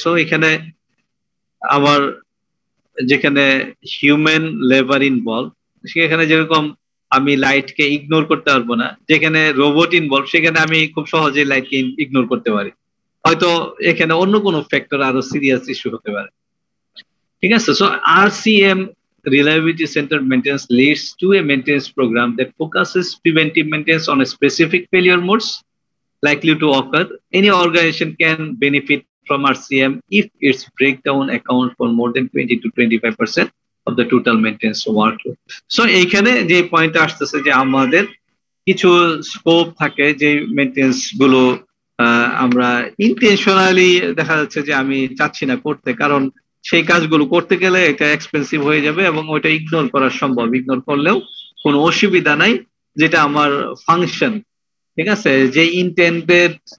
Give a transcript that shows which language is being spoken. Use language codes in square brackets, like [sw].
[bn] So এখানে আবার যেখানে হিউম্যান লেবার ইনভলভ, সেখানে যেরকম আমি লাইটকে ইগনোর করতে পারবো না, যেখানে রোবট ইনভলভ সেখানে আমি খুব সহজে লাইটকে ইগনোর করতে পারি। হয়তো এখানে অন্য কোনো ফ্যাক্টর আরো সিরিয়াস ইস্যু হতে পারে, ঠিক আছে? So RCM [en] reliability-centered maintenance leads to a maintenance program that focuses preventive maintenance on a specific failure modes likely to occur. Any organization can benefit from RCM if its breakdown accounts for more than 20 to 25% of the total maintenance workload. [bn] So এইখানে যে point আসতেছে যে আমাদের কিছু scope থাকে যে maintenance গুলো আমরা ইন্টেনশনালি দেখা যাচ্ছে যে আমি চাচ্ছি না করতে, কারণ সেই কাজগুলো করতে গেলে এটা এক্সপেন্সিভ হয়ে যাবে এবং ওটা ইগনোর করা সম্ভব, ইগনোর করলেও কোনো অসুবিধা নাই, যেটা আমার ফাংশন, ঠিক আছে, যে ইন্টেন্ডেড